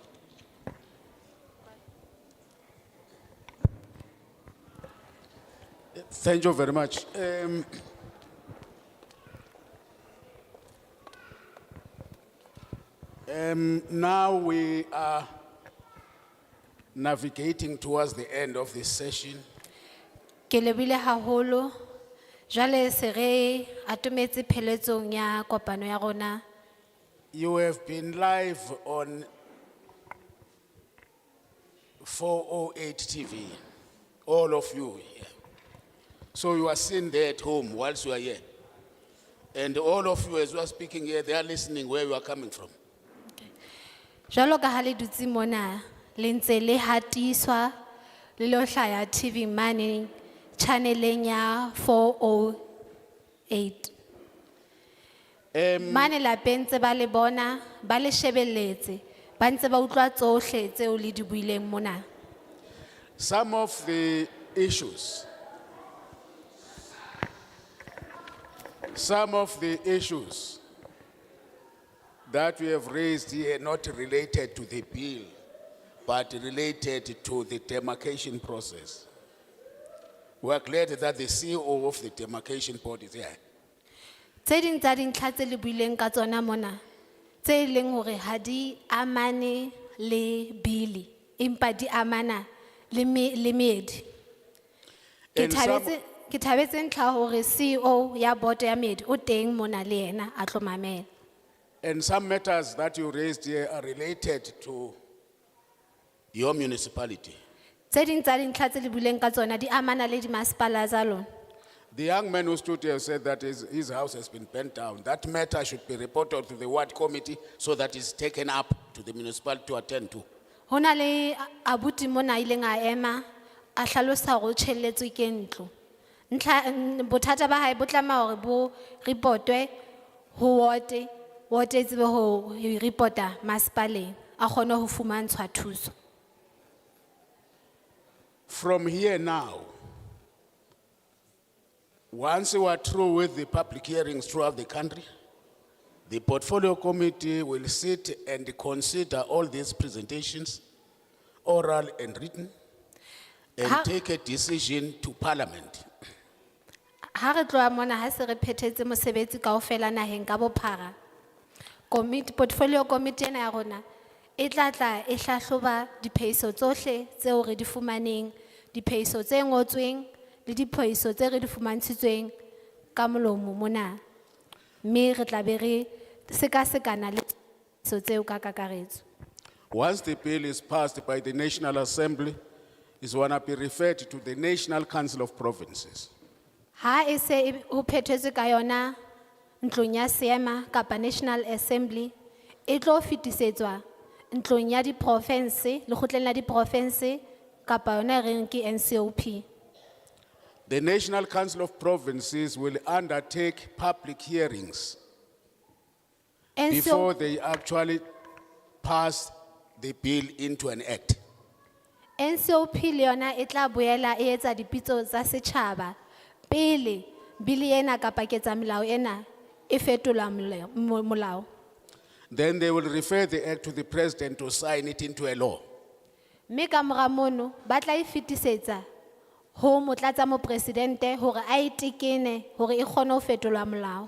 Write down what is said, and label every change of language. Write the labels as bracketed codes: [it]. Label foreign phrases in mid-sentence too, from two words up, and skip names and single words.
[en] Thank you very much. Now we are navigating towards the end of this session. [st] Ke lebile haholo jwale se re atometse pheletsong ya kopano ya rona. [en] You have been live on 408 TV, all of you here. So you are sitting there at home whilst you are here. And all of you as you are speaking here, they are listening where you are coming from. [st] Jwalo ka ha le dutse mona le ntse le hatiswa le lo hlaya TV mane channeleng ya 408. Mane lapeng tse ba le bona ba le shebelletse ba ntse ba utlwa tsohle tseo le di buileng mona. [en] Some of the issues that we have raised here not related to the bill, but related to the demarcation process. We are glad that the CEO of the Demarcation Board is here. [st] Tse ding tsa dintlha tse le buileng ka tsona mona tse leng hore ha di amane le bili empa di amana le meedi. Ke thabetse ntlha hore CEO ya board ya meedi o teng mona le yena a tlo mamela. [en] And some matters that you raised here are related to your municipality. [st] Tse ding tsa dintlha tse le buileng ka tsona di amana le di masipala tsa lona. [en] The young man who stood here said that his house has been burnt down. That matter should be reported to the ward committee so that it's taken up to the municipality to attend to. [st] Hona le abuti mona ileng a ema a hlalosa hore o tjhelletswe ke ntlo. Bothata ba hae bo tlama hore bo reportwe ho ward e tsebe ho reporta masipaleng a kgone ho fumantshwa thuso. [en] From here now, Once we are through with the public hearings throughout the country, the portfolio committee will sit and consider all these presentations, oral and written, and [st] Ha- [en] take a decision to parliament. [st] Ha re tloha mona ha se re phethetse mosebetsi kaofela naheng ka bophara. [en] Portfolio committee [st] ena ya rona e tla tla e hlahloba diphehiso tsohle tseo re di fumaneng, diphehiso tse ngotsweng le diphehiso tse re di fumantshitsweng ka molomo mona. Mme re tla be re sekasekana le diphehiso tseo ka kakaretso. [en] Once the bill is passed by the National Assembly, it's going to be referred to the National Council of Provinces. [st] Ha e se ho phethetswe ka yona ntlong ya seema kapa National Assembly, e tlo fetisetswa ntlong ya di-province, lekgotleng la di-province kapa yona e reng ke NCOP. [en] The National Council of Provinces will undertake public hearings before they actually pass the bill into an act. [st] NCOP le yona e tla boela e etsa dipitso tsa setjhaba pele bili ena kapa ketsamolao ena e fetola molao. [en] Then they will refer the act to the president to sign it into a law. [st] Mme ka mora mono ba tla e fetisetsa ho motlatsa mopresidente hore a e tekene hore e kgone ho fetolwa molao.